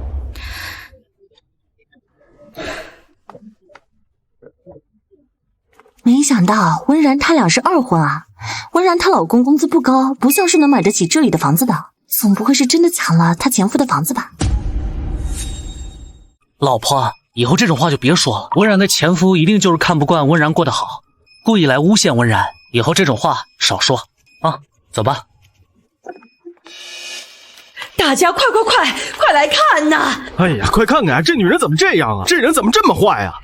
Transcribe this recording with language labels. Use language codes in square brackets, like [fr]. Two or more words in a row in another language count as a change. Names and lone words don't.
[zh] 沒想到溫然他倆是二婚啊！溫然她老公工資不高，不像是能買得起這裡的房子的，總不會是真的搶了他前夫的房子吧？老婆，以後這種話就別說了。溫然的前夫一定就是看不慣溫然過得好，故意來誣陷溫然。以後這種話少說啊！走吧。大家快來看吶！哎呀，快看看這女人怎麼這樣啊！這人怎麼這麼壞啊！